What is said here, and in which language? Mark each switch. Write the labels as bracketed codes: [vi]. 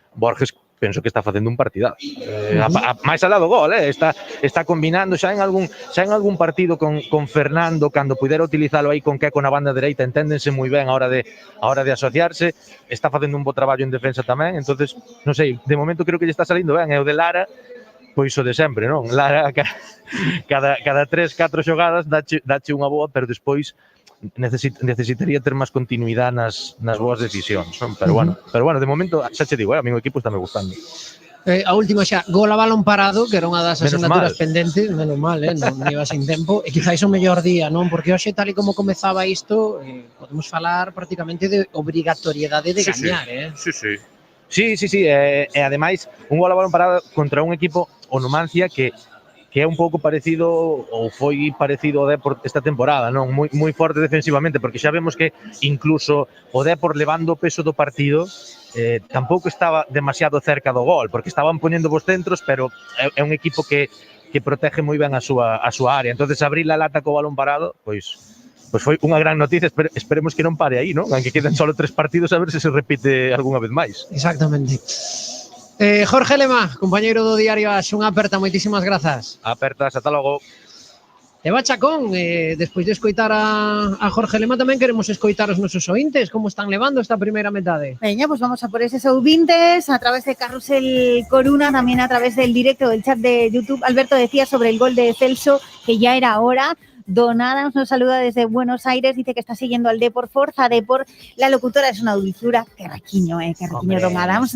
[gl] Borges penso que está facendo un partidado. Máis alá do gol, está combinando xa en algún partido con Fernando, cando pudera utilizalo aí con Queco na banda dereita, enténdense moi ben a hora de asociarse, está facendo un bo traballo en defensa tamén. Entonces, non sei, de momento creo que lle está salindo ben. E o de Lara, pois o de sempre, non? Lara cada 3-4 xogadas dache unha boa, pero despois necesitaría ter máis continuidade nas boas decisións, non? Pero bueno, de momento xa che digo, a mí o equipo está me gustando. A última xa, gol a balón parado, que era unha das asignaturas pendentes, menos mal, non iba sin tempo, e quizáis o mellor día, non? Porque hoxe, tal e como comezaba isto, podemos falar prácticamente de obrigatoriedade de gañar, Sí, e ademais un gol a balón parado contra un equipo, o Numancia, que é un pouco parecido, ou foi parecido ao Depor esta temporada, non? Moi forte defensivamente, porque xa vemos que incluso o Depor, levando o peso do partido, tampouco estaba demasiado cerca do gol, porque estaban poñendo vos centros, pero é un equipo que protege moi ben a súa área. Entonces, abrir a lata co balón parado, pois foi unha gran noticia. Esperemos que non pare aí, non? Aunque queden solo 3 partidos, a ver se repite algunha vez máis. Exactamente. Jorge Lema, compañeiro do Diario As, unha aperta, moitísimas grazas. Apertas, ata logo. Eva Chacón, despois de escoitar a Jorge Lema, tamén queremos escoitar os nosos ointes, como están levando esta primeira metade. [es] Veña, pues vamos a por esos ouvintes a través de Carrusel Coruna, también a través del directo del chat de YouTube. Alberto decía sobre el gol de Celso, que ya era hora. Don Adams nos saluda desde Buenos Aires, dice que está siguiendo al Depor, Forza Depor. La locutora es una dulzura, qué riquiño, Don Adams.